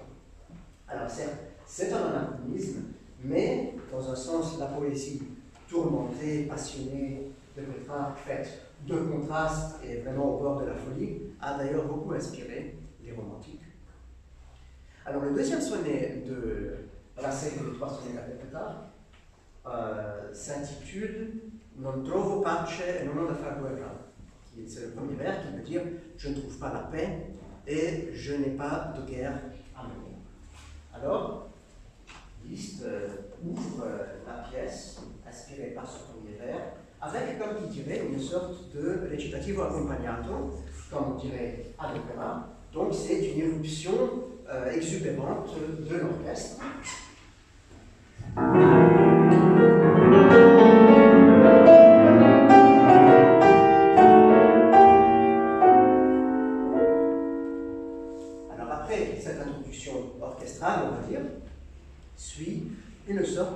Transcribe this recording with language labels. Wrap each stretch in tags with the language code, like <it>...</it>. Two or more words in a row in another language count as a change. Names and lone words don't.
<fr>Alors certes, c'est un anachronisme, mais dans un sens, la poésie tourmentée, passionnée de Pétrarque, faite de contrastes et vraiment au bord de la folie, a d'ailleurs beaucoup inspiré les romantiques. Alors le deuxième sonnet de la série des 3 sonnets d'après Pétrarque s'intitule Non trovo pace e non ho da far guerra. C'est le premier vers qui veut dire je ne trouve pas la paix et je n'ai pas de guerre à mener. Alors, Liszt ouvre la pièce inspirée par ce premier vers avec, comme il dirait, une sorte de</fr> <it>recitativo accompagnato,</it> <fr>comme on dirait à l'opéra. Donc c'est une éruption exubérante de l'orchestre. Alors après cette introduction orchestrale, on va dire, suit une sorte</fr>